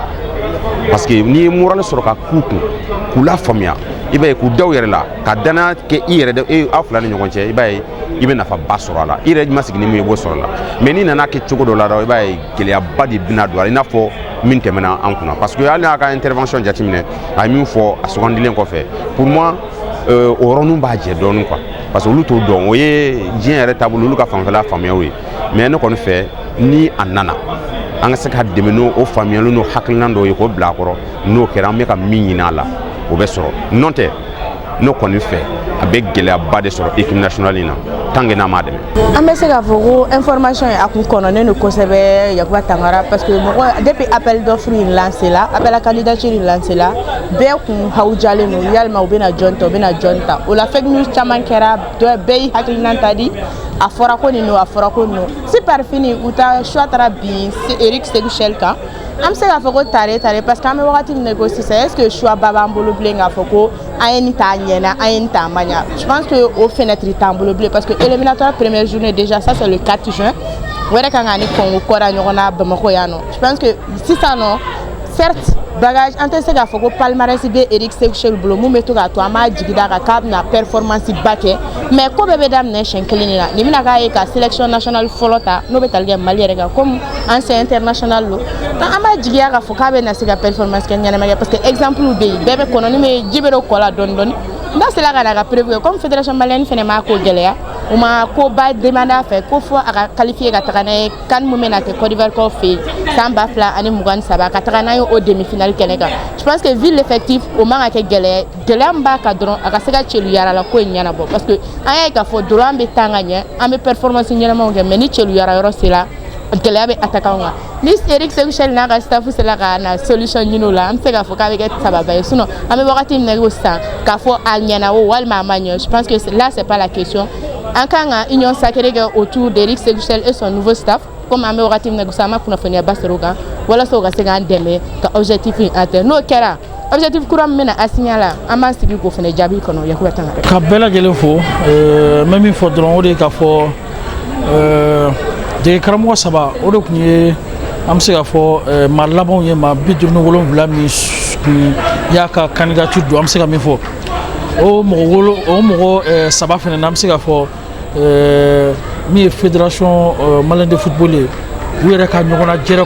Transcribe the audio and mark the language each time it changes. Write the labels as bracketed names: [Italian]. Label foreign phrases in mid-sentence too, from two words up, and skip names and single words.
[French] parce que [Bambara] n'i ye moral sɔrɔ ka k'u kun k'u la faamuya i b'a ye k'u da u yɛrɛ la ka danaya kɛ i yɛrɛ de aw fila ni ɲɔgɔn cɛ i b'a ye i bɛ nafaba sɔrɔ a la i yɛrɛ ma sigi ni min ye i b'o sɔrɔ a la mais n'i nana kɛ cogo dɔ la dɔrɔn i b'a ye gɛlɛyaba de bɛna don a la i n'a fɔ min tɛmɛna an kunna [French] parce que [Bambara] hali n'a ka intervention jateminɛ a ye min fɔ a sugandilen kɔfɛ [French] pour moi [Bambara] o yɔrɔnin b'a jɛ dɔɔnin quoi [French] parce que [Bambara] olu t'o dɔn o ye diɲɛ yɛrɛ taabolo olu ka fanfɛla faamuyaw ye mais ne kɔni fɛ ni a nana an ka se ka dɛmɛ n'o faamuyali n'o hakilina dɔw ye k'o bila a kɔrɔ n'o kɛra an bɛ ka min ɲini a la o bɛ sɔrɔ n'o tɛ ne kɔni fɛ a bɛ gɛlɛyaba de sɔrɔ [French] équipe nationale [Bambara] in na [French] tant que [Bambara] n'a ma dɛmɛ. An bɛ se k'a fɔ ko information ye a kun kɔnɔnen don kosɛbɛ Yakuba Tangara [French] parce que [Bambara] mɔgɔ [French] depuis appel d'offre [Bambara] in lancé la [French] appel à candidature [Bambara] in lancé la bɛɛ kun hawujalen don yalima u bɛna jɔn ta u bɛna jɔn ta o la [English] fake news [Bambara] caman kɛra bɛɛ y'i hakilina ta di a fɔra ko nin don a fɔra ko nin don [French] si par fini [Bambara] u ta choix taara bin Eric Seguchel kan an bɛ se k'a fɔ ko tare [French] parce que [Bambara] an bɛ wagati min na ko sisan [French] est ce que choix [Bambara] ba b'an bolo bilen k'a fɔ ko an ye nin ta ɲɛna an ye nin ta ma ɲa [French] je pense que [Bambara] o fenêtre t'an bolo bilen [French] parce que éliminatoire première journée déjà ça c'est le 4 juin [Bambara] o yɛrɛ kan ka ni Congo kɔra ɲɔgɔn na Bamako yan nɔ [French] je pense que [Bambara] sisan nɔ certes bagage an tɛ se k'a fɔ ko palmarès bɛ Eric Sékou bolo mun bɛ to k'a to an b'a jigida kan k'a bɛna performance ba kɛ mais ko bɛɛ bɛ daminɛ siɲɛ kelen de la nin bɛna k'a ye ka [French] sélection nationale [Bambara] fɔlɔ ta n'o bɛ tali kɛ Mali yɛrɛ kan [French] comme ancien international [Bambara] don donc an b'a jigiya k'a fɔ k'a bɛna se ka performance kɛ ɲɛnama kɛ [French] parce que exemple [Bambara] bɛ yen bɛɛ bɛ kɔnɔ ni bɛ ji bɛ don kɔ la dɔɔni dɔɔni n'a sera ka na ka prévu [French] comme fédération malienne [Bambara] fɛnɛ m'a ko gɛlɛya u ma ko ba demande a fɛ ko fɔ a ka qualifier ka taga n'a ye CAN mun bɛna kɛ Côte d'Ivoire kaw fɛ yen san 2023 ka taga n'a ye o demi-finale kɛnɛ kan [French] je pense que vu l'effectif [Bambara] o man ka kɛ gɛlɛya min b'a kan dɔrɔn a ka se ka celu yara la ko in ɲɛnabɔ [French] parce que [Bambara] an y'a ye k'a fɔ dɔrɔn an bɛ taa ka ɲɛ an bɛ performance ɲɛnamaw kɛ mais ni celu yara yɔrɔ sera gɛlɛya bɛ attaquant kan ni Eric Sékou n'a ka staff sera ka na solution ɲini o la an bɛ se k'a fɔ k'a bɛ kɛ sababa ye sinon an bɛ wagati min na ko sisan k'a fɔ a ɲɛna o walima a ma ɲɛ [French] je pense que là c'est pas la question [Bambara] an kan ka [French] union sacrée [Bambara] kɛ [French] autour d'Eric Sékou et son nouveau staff comme [Bambara] an bɛ wagati min na ko sisan an ma kunnafoniya ba sɔrɔ o kan walasa o ka se k'an dɛmɛ ka objectif in atteindre n'o kɛra objectif kura min bɛna assigner la an b'an sigi k'o fana jaabi kɔnɔ Yakuba Tangara ka bɛɛ lajɛlen fo n bɛ min fɔ dɔrɔn o de ye k'a fɔ dege karamɔgɔ saba o de tun ye an bɛ se k'a fɔ maa labanw ye maa 57 min kun y'a ka candidature don an bɛ se ka min fɔ o mɔgɔ saba fana na an bɛ se k'a fɔ min ye [French] fédération malienne de football [Bambara] ye u yɛrɛ ka ɲɔgɔnna jɛrɛ